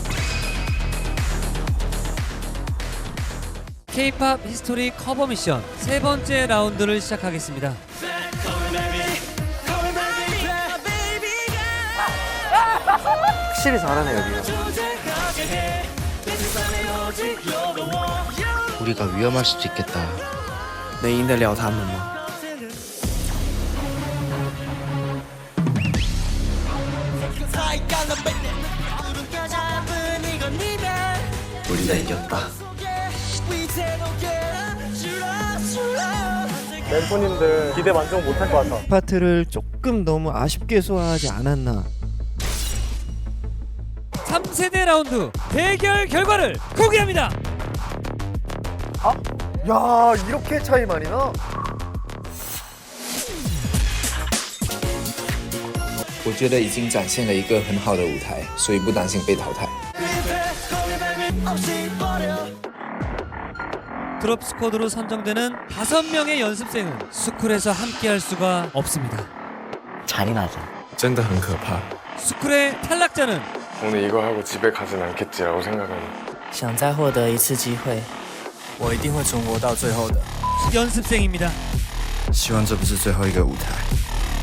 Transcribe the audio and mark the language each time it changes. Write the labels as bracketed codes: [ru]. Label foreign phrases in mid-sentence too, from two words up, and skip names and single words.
[ko] K-POP 히스토리 커버 미션 세 번째 라운드를 시작하겠습니다. 확실히 잘하네 여기가. 우리가 위험할 수도 있겠다. [zh] 能赢得了他们吗？ [ko] 우리가 이겼다. 멤버님들 기대 만족 못할 것 같아. 파트를 조금 너무 아쉽게 소화하지 않았나. 3세대 라운드 대결 결과를 공개합니다. 야, 이렇게 차이 많이 나? [zh] 我觉得已经展现了一个很好的舞台，所以不担心被淘汰。 [ko] 드롭 스쿼드로 선정되는 5명의 연습생은 스쿨에서 함께할 수가 없습니다. 잔인하죠. [zh] 真的很可怕. [ko] 스쿨의 탈락자는 오늘 이거 하고 집에 가진 않겠지라고 생각합니다. [zh] 想再获得一次机会，我一定会存活到最后的。 [ko] 연습생입니다. [zh] 希望这不是最后一个舞台。